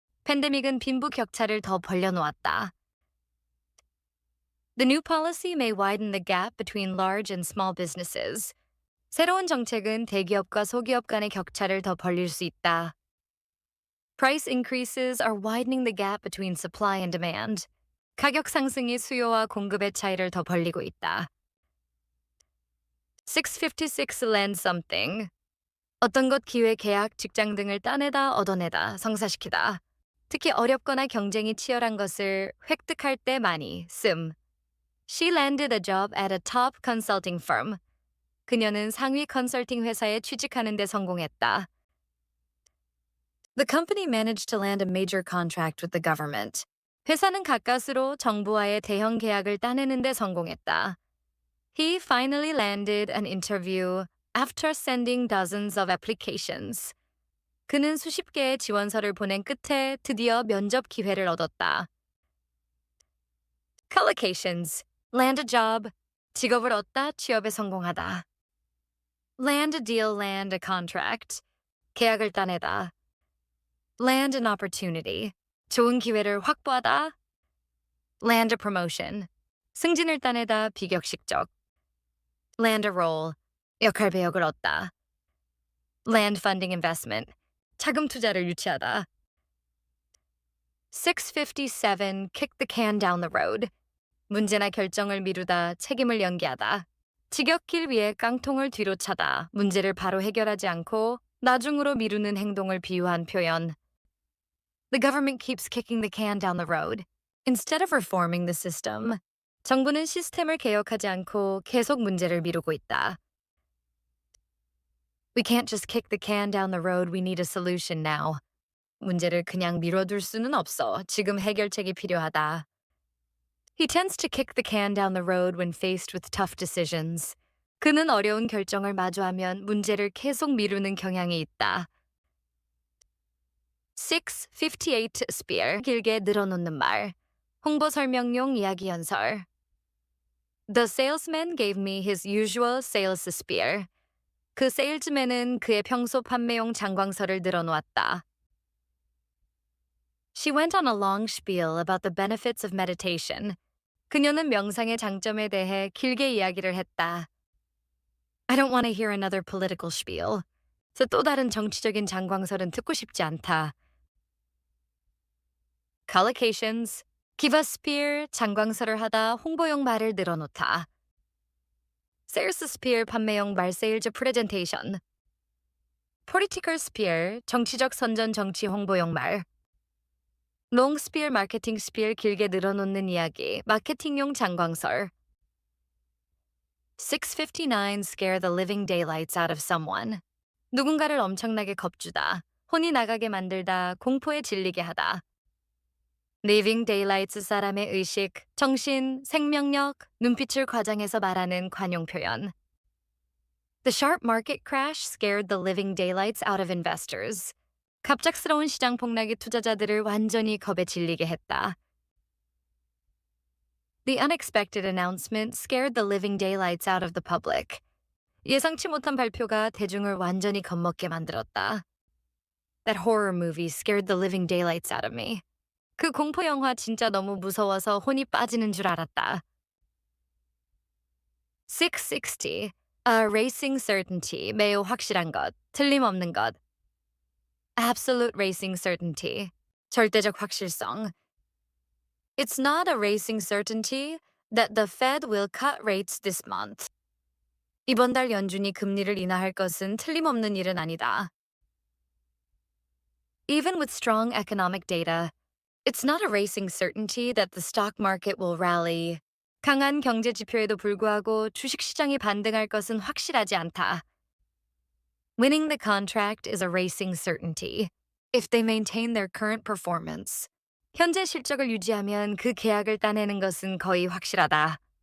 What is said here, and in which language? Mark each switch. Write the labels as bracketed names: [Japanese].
[Korean] 팬데믹은 빈부 격차를 더 벌려놓았다. [English] The new policy may widen the gap between large and small businesses. [Korean] 새로운 정책은 대기업과 소기업 간의 격차를 더 벌릴 수 있다. [English] Price increases are widening the gap between supply and demand. [Korean] 가격 상승이 수요와 공급의 차이를 더 벌리고 있다. [English] 656 land something. [Korean] 어떤 것 기회, 계약, 직장 등을 따내다, 얻어내다, 성사시키다. 특히 어렵거나 경쟁이 치열한 것을 획득할 때 많이 씀. [English] She landed a job at a top consulting firm. [Korean] 그녀는 상위 컨설팅 회사에 취직하는 데 성공했다. [English] The company managed to land a major contract with the government. [Korean] 회사는 가까스로 정부와의 대형 계약을 따내는 데 성공했다. [English] He finally landed an interview after sending dozens of applications. [Korean] 그는 수십 개의 지원서를 보낸 끝에 드디어 면접 기회를 얻었다. [English] Collocations. Land a job. [Korean] 직업을 얻다, 취업에 성공하다. [English] Land a deal, land a contract. [Korean] 계약을 따내다. [English] Land an opportunity. [Korean] 좋은 기회를 확보하다. [English] Land a promotion. [Korean] 승진을 따내다, 비격식적. [English] Land a role. [Korean] 역할 배역을 얻다. [English] Land funding investment. [Korean] 자금 투자를 유치하다. 657. [English] Kick the can down the road. [Korean] 문제나 결정을 미루다, 책임을 연기하다. 지겹길 위해 깡통을 뒤로 차다, 문제를 바로 해결하지 않고 나중으로 미루는 행동을 비유한 표현. [English] The government keeps kicking the can down the road. Instead of reforming the system, [Korean] 정부는 시스템을 개혁하지 않고 계속 문제를 미루고 있다. [English] We can't just kick the can down the road, we need a solution now. [Korean] 문제를 그냥 미뤄둘 수는 없어. 지금 해결책이 필요하다. [English] He tends to kick the can down the road when faced with tough decisions. [Korean] 그는 어려운 결정을 마주하면 문제를 계속 미루는 경향이 있다. [English] 658 spear. [Korean] 길게 늘어놓는 말. 홍보 설명용 이야기 연설. [English] The salesman gave me his usual sales spear. [Korean] 그 세일즈맨은 그의 평소 판매용 장광설을 늘어놓았다. [English] She went on a long spiel about the benefits of meditation. [Korean] 그녀는 명상의 장점에 대해 길게 이야기를 했다. [English] I don't want to hear another political spiel. [Korean] 또 다른 정치적인 장광설은 듣고 싶지 않다. [English] Collocations. Give a spear, [Korean] 장광설을 하다, 홍보용 말을 늘어놓다. [English] Sales spear, [Korean] 판매용 말 세일즈 프레젠테이션. [English] Political spear, [Korean] 정치적 선전 정치 홍보용 말. [English] Long spear, [Korean] 마케팅 spear, 길게 늘어놓는 이야기, 마케팅용 장광설. 659. [English] Scare the living daylights out of someone. [Korean] 누군가를 엄청나게 겁주다, 혼이 나가게 만들다, 공포에 질리게 하다. Living daylights, 사람의 의식, 정신, 생명력, 눈빛을 과장해서 말하는 관용 표현. [English] The sharp market crash scared the living daylights out of investors. [Korean] 갑작스러운 시장 폭락이 투자자들을 완전히 겁에 질리게 했다. [English] The unexpected announcement scared the living daylights out of the public. [Korean] 예상치 못한 발표가 대중을 완전히 겁먹게 만들었다. [English] That horror movie scared the living daylights out of me. [Korean] 그 공포 영화 진짜 너무 무서워서 혼이 빠지는 줄 알았다. [English] 660. A racing certainty. [Korean] 매우 확실한 것, 틀림없는 것. [English] Absolute racing certainty. [Korean] 절대적 확실성. [English] It's not a racing certainty that the Fed will cut rates this month. [Korean] 이번 달 연준이 금리를 인하할 것은 틀림없는 일은 아니다. [English] Even with strong economic data, it's not a racing certainty that the stock market will rally. [Korean] 강한 경제 지표에도 불구하고 주식 시장이 반등할 것은 확실하지 않다. [English] Winning the contract is a racing certainty if they maintain their current performance. [Korean] 현재 실적을 유지하면 그 계약을 따내는 것은 거의 확실하다.